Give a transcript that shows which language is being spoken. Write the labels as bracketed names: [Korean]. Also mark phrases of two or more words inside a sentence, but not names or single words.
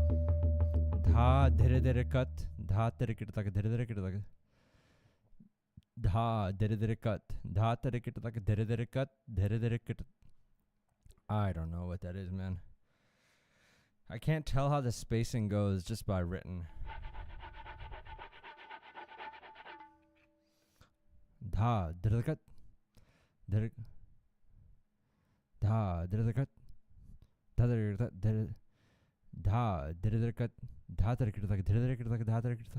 [English] Dha Dhere Dhere cut. Dha Dhere Dhere cut. Dhere Dhere cut. Dha Dhere Dhere cut. Dha Dhere Dhere like a Dhere Dhere cut. Dhere Dhere cut. I don't know what that is, man. I can't tell how the spacing goes just by written. Dha Dhere cut. Dhere Dha Dhere cut. Dha Dhere Dhere Dha Dhere Dhere cut. Dha Dhere Dhere like Dhere Dhere like Dha Dhere Dhere.